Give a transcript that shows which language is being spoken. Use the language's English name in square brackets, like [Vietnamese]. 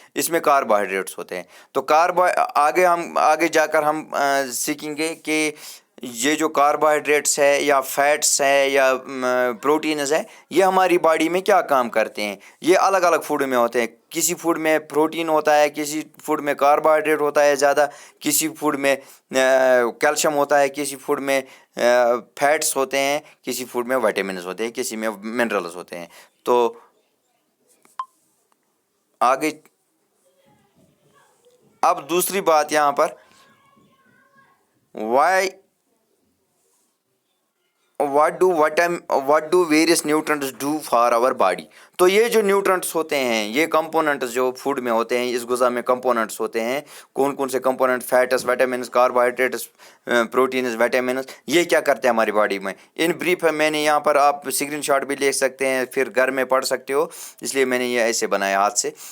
[Urdu] اس میں کاربوہائیڈریٹس ہوتے ہیں. تو آگے جا کر ہم سیکھیں گے کہ یہ جو کاربوہائیڈریٹس ہے, یا فیٹس ہے, یا پروٹینز ہے, یہ ہماری باڈی میں کیا کام کرتے ہیں. یہ الگ الگ فوڈ میں ہوتے ہیں. کسی فوڈ میں پروٹین ہوتا ہے, کسی فوڈ میں کاربوہائیڈریٹ ہوتا ہے زیادہ, کسی فوڈ میں کیلشیم ہوتا ہے, کسی فوڈ میں فیٹس ہوتے ہیں, کسی فوڈ میں وائٹامنز ہوتے ہیں, کسی میں منرلز ہوتے ہیں. تو آگے اب دوسری بات یہاں پر, [English] what do various nutrients do for our body. [Urdu] تو یہ جو نیوٹرنٹس ہوتے ہیں, یہ کمپوننٹس جو فوڈ میں ہوتے ہیں, اس غذا میں کمپوننٹس ہوتے ہیں, کون سے کمپوننٹ, فیٹس, ویٹامنس, کاربوہائیڈریٹس, پروٹینز, ویٹامنس, یہ کیا کرتے ہیں ہماری باڈی میں. ان بریف ہے, میں نے یہاں پر, آپ اسکرین شاٹ بھی لے سکتے ہیں, پھر گھر میں پڑھ سکتے ہو, اس لیے میں نے یہ ایسے بنایا ہاتھ سے.